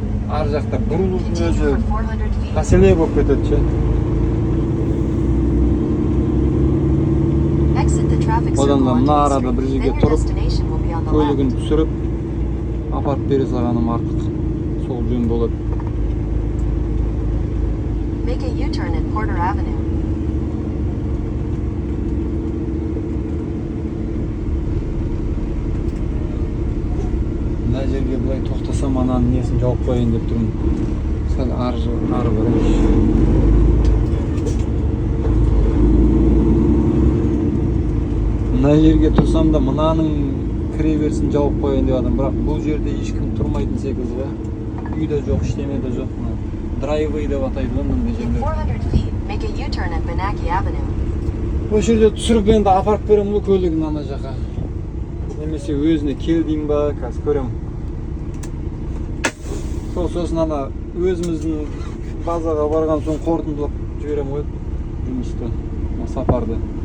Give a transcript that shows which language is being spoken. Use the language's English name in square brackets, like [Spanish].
[Kazakh] Ар жақта бұрылудың өзі мәселе болып кетеді ше. Одан да мына арада бір жерге тұрып, көлігін түсіріп, апарып бере салғаным артық. Сол жөн болады. [English] Make a U-turn at Porter Avenue. [Kazakh] Мына жерге былай тоқтасам ананың несін жауып қояйын деп тұрмын. Сәл ары барайыншы. Мына жерге тұрсам да мынаның кіре берсін жауып қояйын деп адам, бірақ бұл жерде ешкім тұрмайтын секілді ғой. Үй де жоқ, ештеме де жоқ. Драйвей деп атайды ғой мындай жерлер. [English] 400 feet, make a U-turn at Benaki Avenue. [Kazakh] Бұл жерде түсіріп енді апарып беремін ғой көлігін ана жаққа. Немесе өзіне кел деймін ба, қазір көрем. Сосын ана өзіміздің базаға барған соң қорытындылап жіберем ғой жұмысты, сапарды.